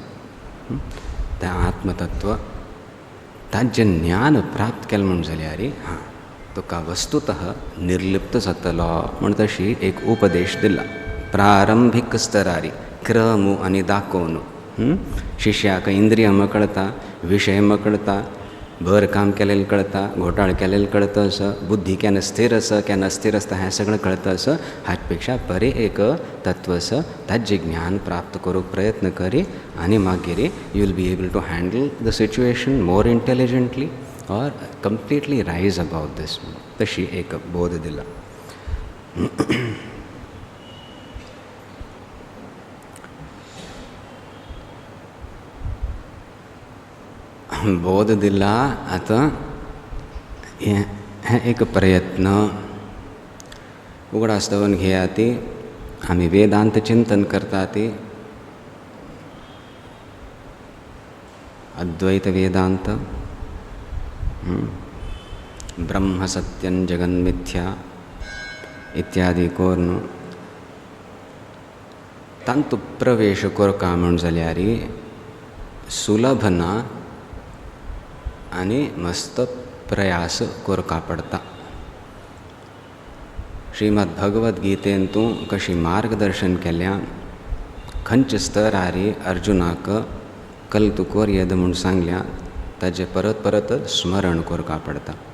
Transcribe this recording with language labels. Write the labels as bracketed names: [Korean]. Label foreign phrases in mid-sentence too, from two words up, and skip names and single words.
[Konkani] तें आत्मतत्व ताजें ज्ञान प्राप्त केलें म्हण जाल्यार हां तुका वस्तुतः निर्लिप्त जातलो म्हण तशी एक उपदेश दिला प्रारंभीक स्तरारी क्रम आनी दाखोवन शिष्याक इंद्रियां कळटा विशय कळटा भर काम केलेलें कळटा घोटाळ केलेलें कळटा असं बुद्धी केन्ना स्थिर आसा केन्ना अस्थिर आसता हें सगळें कळटा असं हाचे पेक्षा बरें एक तत्व आसा ताजें ज्ञान प्राप्त करूंक प्रयत्न करी आनी मागीर [English] you will be able to handle the situation more intelligently or completely rise about this [Konkani] तशी एक बोध दिला बोध दिला आता हें एक प्रयत्न उगडा आसतवन घेया ती आमी वेदांत चिंतन करता ती अद्वैत वेदांत [Sanskrit] ब्रह्म सत्यं जगन्मिथ्या [Konkani] इत्यादी कोरून तांतू प्रवेश करका म्हण जाल्यार सुलभ ना आनी मस्त प्रयास करका पडटा श्रीमद भगवद गीतेन तूं कशी मार्गदर्शन केल्या खंयच्या स्तरारी अर्जुनाक कल तूं कोर येद म्हूण सांगल्या ताजें परत परत स्मरण करका पडटा